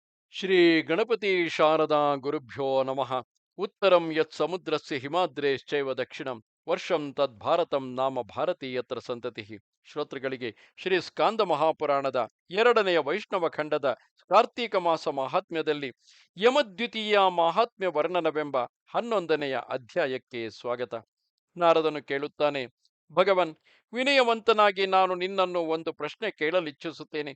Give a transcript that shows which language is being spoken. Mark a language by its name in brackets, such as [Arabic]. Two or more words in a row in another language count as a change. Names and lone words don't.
[Sanskrit] ಶ್ರೀ ಗಣಪತಿ ಶಾರದಾ ಗುರುಭ್ಯೋ ನಮಃ. ಉತ್ತರಂ ಯತ್ ಸಮುದ್ರಸ್ಯ ಹಿಮಾದ್ರೇಶ್ಚೈವ ದಕ್ಷಿಣಂ ವರ್ಷಂ ತದ್ಭಾರತಂ ನಾಮ ಭಾರತೀಯತ್ರ ಸಂತತಿ. [Kannada] ಶ್ರೋತೃಗಳಿಗೆ ಶ್ರೀ ಸ್ಕಾಂದ ಮಹಾಪುರಾಣದ ಎರಡನೆಯ ವೈಷ್ಣವ ಖಂಡದ ಕಾರ್ತೀಕ ಮಾಸ ಮಹಾತ್ಮ್ಯದಲ್ಲಿ ಯಮದ್ವಿತೀಯ ಮಹಾತ್ಮ್ಯ ವರ್ಣನವೆಂಬ 11ನೆಯ ಅಧ್ಯಾಯಕ್ಕೆ ಸ್ವಾಗತ. ನಾರದನು ಕೇಳುತ್ತಾನೆ, ಭಗವನ್, ವಿನಯವಂತನಾಗಿ ನಾನು ನಿನ್ನನ್ನು ಒಂದು ಪ್ರಶ್ನೆ ಕೇಳಲಿಚ್ಛಿಸುತ್ತೇನೆ.